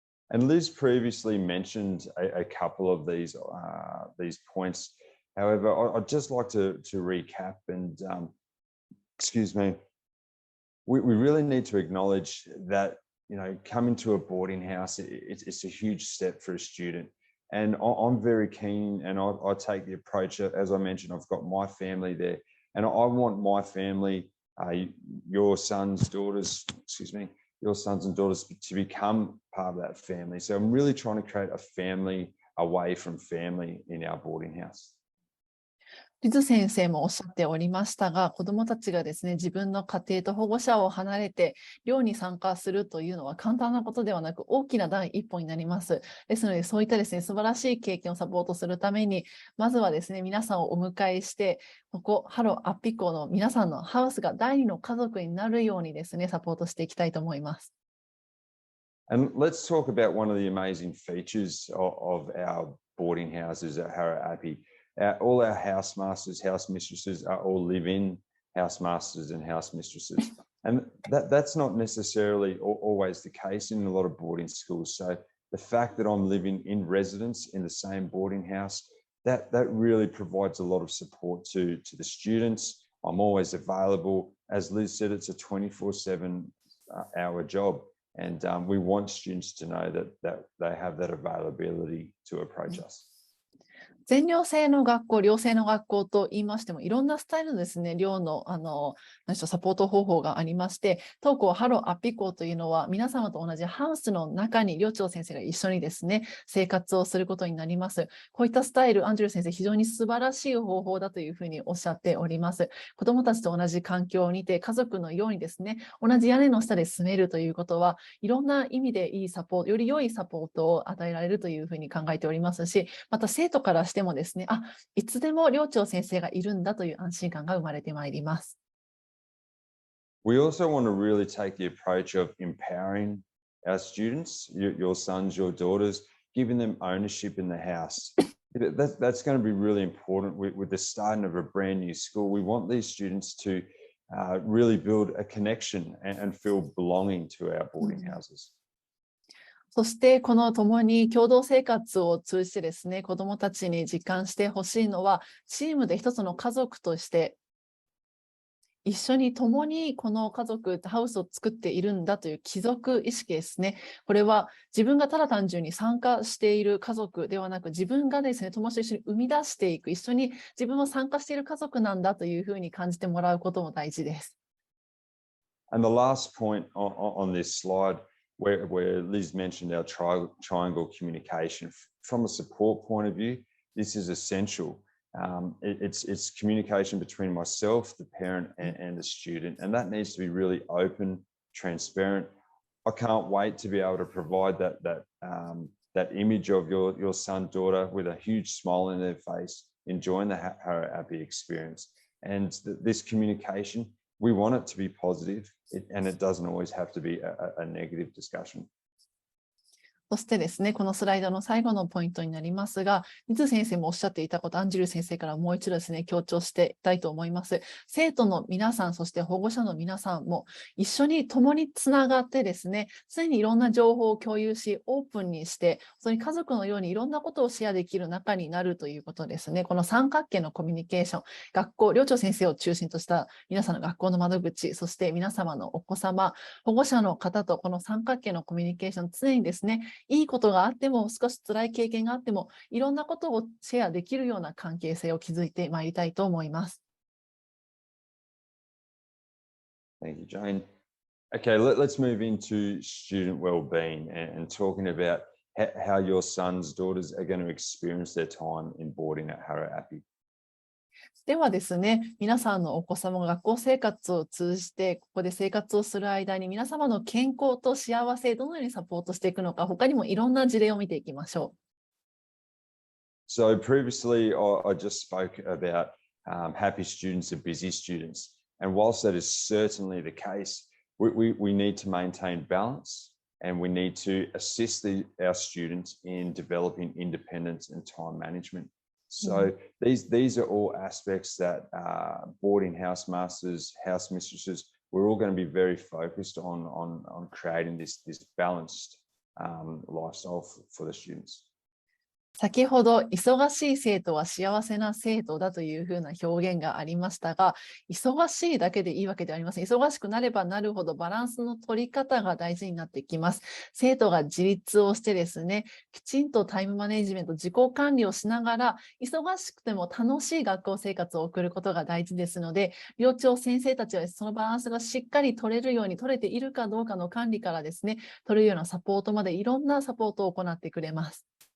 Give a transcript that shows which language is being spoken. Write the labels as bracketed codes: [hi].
[en] And Liz previously mentioned a couple of these points. However, I'd just like to recap and, excuse me, we really need to acknowledge that, you know, coming to a boarding house, it's a huge step for a student. And I'm very keen, and I take the approach, as I mentioned, I've got my family there, and I want my family, your sons, daughters, your sons and daughters to become part of that family. So I'm really trying to create a family away from family in our boarding house. [ja] リズ先生もおっしゃっておりましたが、子どもたちがですね、自分の家庭と保護者を離れて寮に参加するというのは簡単なことではなく、大きな第一歩になります。ですので、そういったですね、素晴らしい経験をサポートするために、まずはですね、皆さんをお迎えして、ここハローアッピ校の皆さんのハウスが第二の家族になるようにですね、サポートしていきたいと思います。 [en] And let's talk about one of the amazing features of our boarding houses at Harrow Appi. All our housemasters, house mistresses are all live-in housemasters and house mistresses. And that's not necessarily always the case in a lot of boarding schools. So the fact that I'm living in residence in the same boarding house, that really provides a lot of support to the students. I'm always available. As Liz said, it's a 24/7 hour job. And we want students to know that they have that availability to approach us. [ja] 全寮制の学校、寮制の学校と言いましても、いろんなスタイルのですね、寮のサポート方法がありまして、当校ハローアッピ校というのは、皆様と同じハウスの中に寮長先生が一緒にですね、生活をすることになります。こういったスタイル、アンジュル先生、非常に素晴らしい方法だというふうにおっしゃっております。子どもたちと同じ環境にて、家族のようにですね、同じ屋根の下で住めるということは、いろんな意味でいいサポート、より良いサポートを与えられるというふうに考えておりますし、また生徒からしてもですね、いつでも寮長先生がいるんだという安心感が生まれてまいります。 [en] We also want to really take the approach of empowering our students, your sons, your daughters, giving them ownership in the house. That's going to be really important with the starting of a brand new school. We want these students to really build a connection and feel belonging to our boarding houses. [ja] そしてこの共に共同生活を通じてですね、子どもたちに実感してほしいのは、チームで一つの家族として一緒に共にこの家族、ハウスを作っているんだという帰属意識ですね。これは自分がただ単純に参加している家族ではなく、自分がですね、友達と一緒に生み出していく、一緒に自分も参加している家族なんだというふうに感じてもらうことも大事です。 [en] And the last point on this slide, where Liz mentioned our triangle communication, from a support point of view, this is essential. It's communication between myself, the parent, and the student, and that needs to be really open, transparent. I can't wait to be able to provide that image of your son, daughter with a huge smile on their face, enjoying the Harrow Appi experience. And this communication, we want it to be positive, and it doesn't always have to be a negative discussion. [ja] そしてですね、このスライドの最後のポイントになりますが、水先生もおっしゃっていたこと、アンジュル先生からもう一度ですね、強調していきたいと思います。生徒の皆さん、そして保護者の皆さんも一緒に共につながってですね、常にいろんな情報を共有し、オープンにして、それに家族のようにいろんなことをシェアできる仲になるということですね。この三角形のコミュニケーション、学校、寮長先生を中心とした皆さんの学校の窓口、そして皆様のお子様、保護者の方とこの三角形のコミュニケーション、常にですね、いいことがあっても、少し辛い経験があっても、いろんなことをシェアできるような関係性を築いてまいりたいと思います。 [en] Thank you, Jane. Okay, let's move into student well-being and talking about how your sons, daughters are going to experience their time in boarding at Harrow Appi. [ja] ではですね、皆さんのお子様が学校生活を通じて、ここで生活をする間に皆様の健康と幸せ、どのようにサポートしていくのか、他にもいろんな事例を見ていきましょう。 [en] So previously, I just spoke about happy students and busy students. And whilst that is certainly the case, we need to maintain balance and we need to assist our students in developing independence and time management. So these are all aspects that boarding house masters, house mistresses, we're all going to be very focused on creating this balanced lifestyle for the students. [ja] 先ほど忙しい生徒は幸せな生徒だというふうな表現がありましたが、忙しいだけでいいわけではありません。忙しくなればなるほどバランスの取り方が大事になってきます。生徒が自立をしてですね、きちんとタイムマネジメント、自己管理をしながら、忙しくても楽しい学校生活を送ることが大事ですので、寮長先生たちはそのバランスがしっかり取れるように、取れているかどうかの管理からですね、取れるようなサポートまでいろんなサポートを行ってくれます。